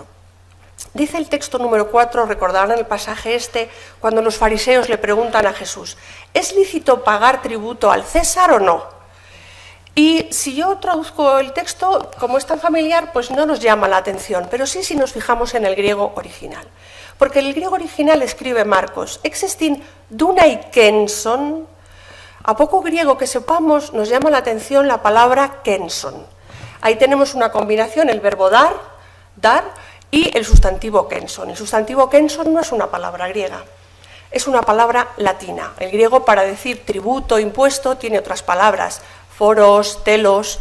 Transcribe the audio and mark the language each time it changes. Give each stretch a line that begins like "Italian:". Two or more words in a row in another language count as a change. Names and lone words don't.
Spanish: Dice el texto número 4, recordarán el pasaje este, cuando los fariseos le preguntan a Jesús, ¿es lícito pagar tributo al César o no? Y si yo traduzco el texto, como es tan familiar, pues no nos llama la atención, pero sí si nos fijamos en el griego original. Porque el griego original escribe Marcos,
Greek: ἔξεστιν δοῦναι κῆνσον.
Spanish: A poco griego que sepamos, nos llama la atención la palabra kenson. Ahí tenemos una combinación, el verbo dar, y el sustantivo kenson. El sustantivo kenson no es una palabra griega, es una palabra latina. El griego para decir tributo, impuesto, tiene otras palabras,
Greek: φόρος, τέλος.